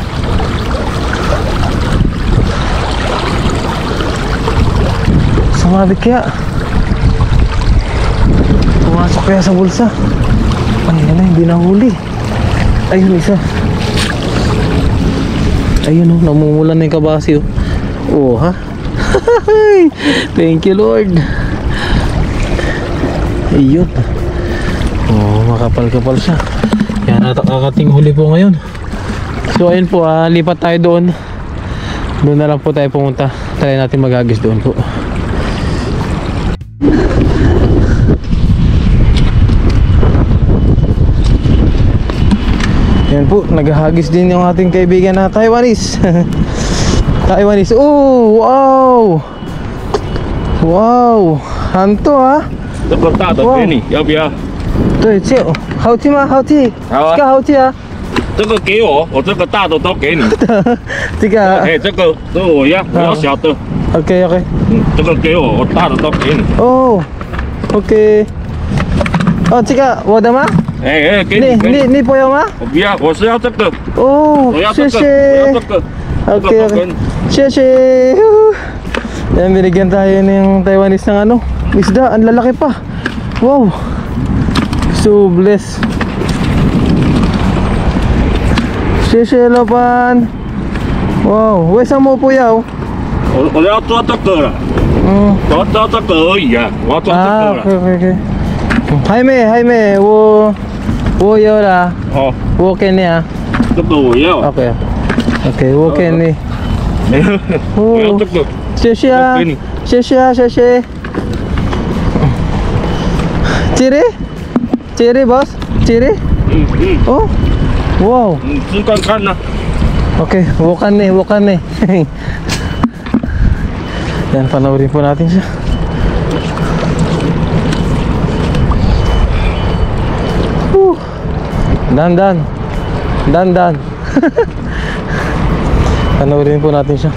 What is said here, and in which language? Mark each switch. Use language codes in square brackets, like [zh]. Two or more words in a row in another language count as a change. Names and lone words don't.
[tl] Sumabit kaya. Pumasok kaya sa bulsa. Ayun na, hindi nahuli. Ayun, isa. Ayun, namumulan na yung kabahasi. Ha? [en] Thank you, Lord. [tl] Ayun. Makapal-kapal siya. Yan, nakakating huli po ngayon. So ayun po, lipat tayo doon. Doon na lang po tayo pumunta. Try natin maghagis doon po. Yan po, naghahagis din yung ating kaibigan na Taiwanese. Taiwanese. [en] Oh, wow. Hanto ha. [zh] 这个大的给你，要不要？对，这好吃吗？好吃，好啊这个好吃啊。这个给我，我这个大的都给你。这个哎，这个我要小的。 OK，这个给我，我大的都给你。哦 OK， 哦，这个我的吗？哎，给你。你不要吗？我不要，我是要这个。哦，我要这个，谢谢。我要这个。 OK， 谢谢。 [tl] Yan, binigyan tayo ng Taiwanese ng ano, isda, ang lalaki pa. [en] Wow. So blessed. [zh] 谢谢老板。哇，为什么不要？我要抓这个了。我要抓这个而已啊，我要抓这个了。 OK。还没，我有了。哦，我给你啊。这个我要。 OK。 Okay, woken ni. 我要这个，谢谢啊给你，谢谢啊，谢谢。Chiri boss? Chiri? 嗯， [en] Oh, wow. [zh] 你吃看看呢。 Okay, wokan ni. [tl] Yan, panoorin po natin siya. Dan. Panoorin po natin siya.